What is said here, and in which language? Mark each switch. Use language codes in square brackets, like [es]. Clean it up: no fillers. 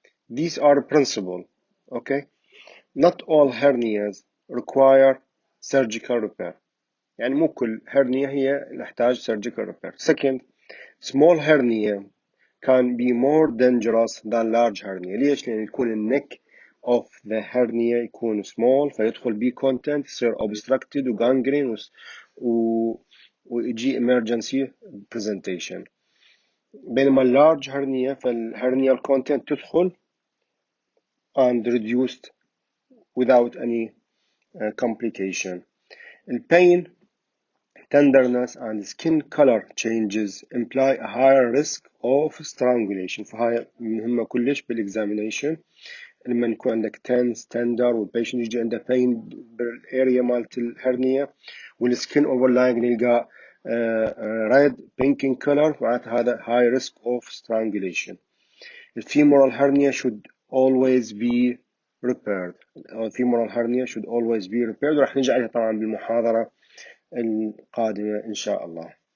[en] These are principles, okay? Not all hernias require surgical repair. [ar] يعني مو كل hernia هي نحتاج [en] surgical repair. Second, small hernia can be more dangerous than large hernia. [ar] ليش؟ لأن يكون النك of the hernia يكون small فيدخل بيه content يصير obstructed وgangrene ويجي emergency presentation. بينما [en] large hernia فالhernial content [ar] تدخل [en] and reduced without any complication. Pain, tenderness, and skin color changes imply a higher risk of strangulation. [ar] فهاي مهمة كلش بالexamination. لما يكون عندك تنس تندر والبيشنت يجي عنده بين بالاريا مالت الهرنية والسكين اوفرلاينج نلقى ريد بينكينج كولر، معناتها هذا [en] high risk of strangulation. The femoral hernia should always be repaired. femoral hernia should always be repaired. [ar] وراح نجي عليها طبعا بالمحاضرة القادمة إن شاء الله.